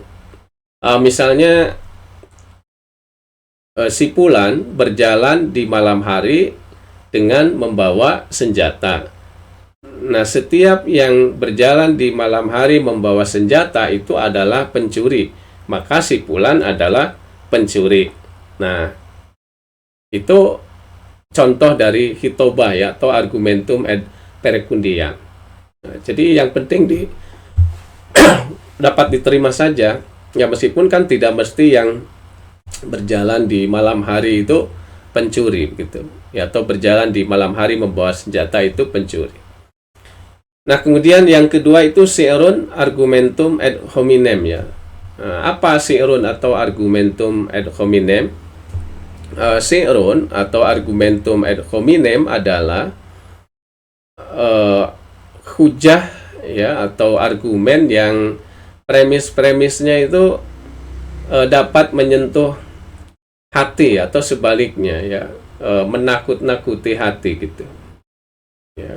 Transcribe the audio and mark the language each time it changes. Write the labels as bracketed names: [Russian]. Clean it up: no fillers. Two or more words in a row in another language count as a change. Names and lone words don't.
[Indonesian] Misalnya si Fulan berjalan di malam hari dengan membawa senjata. Nah, setiap yang berjalan di malam hari membawa senjata itu adalah pencuri, maka si Fulan adalah pencuri. Nah, itu contoh dari hitobah ya, atau [Latin] argumentum ad perecundiam. [Indonesian] Nah, jadi yang penting dapat diterima saja ya, meskipun kan tidak mesti yang berjalan di malam hari itu pencuri gitu ya, atau berjalan di malam hari membawa senjata itu pencuri. Nah, kemudian yang kedua itu si'run [Latin] argumentum ad hominem [Indonesian] ya. Nah, apa si'run atau [Latin] argumentum ad hominem? [Indonesian] Si'run atau [Latin] argumentum ad hominem [Indonesian] adalah hujah ya, atau argumen yang premis-premisnya itu dapat menyentuh hati atau sebaliknya ya, menakut-nakuti hati gitu ya.